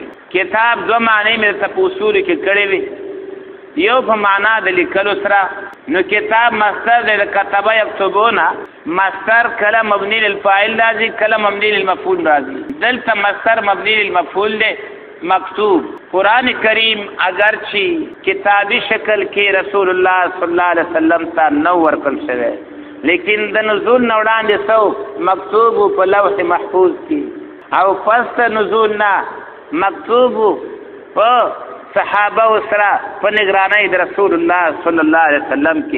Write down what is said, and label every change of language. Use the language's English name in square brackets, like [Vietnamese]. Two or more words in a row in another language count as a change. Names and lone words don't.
[Pashto] کتاب دوه معنی مې درته په اصولو کې کړې وي. یو په معنا د لیکلو سره نو کتاب مصدر دی د [Arabic] کتبه یکتبونه. [Pashto] مصدر کله [Arabic] مبني للفاعل [Pashto] راځي کله [Arabic] مبني للمفعول [Pashto] راځي. دلته مصدر [Arabic] مبني للمفعول [Pashto] دی مکتوب. قرآن کریم اگرچه کتابی شکل کې رسول الله [Arabic] صلی الله علیه وسلم [Pashto] ته نو ورکړل شوی لیکن د نزول نه وړاندې سو مکتوب په [Arabic] لوح محفوظ [Pashto] کې او پس د نزول نه مکتوب په صحابه سره په نگرانی د رسول الله [Arabic] صلی الله علیه وسلم [Pashto] کې.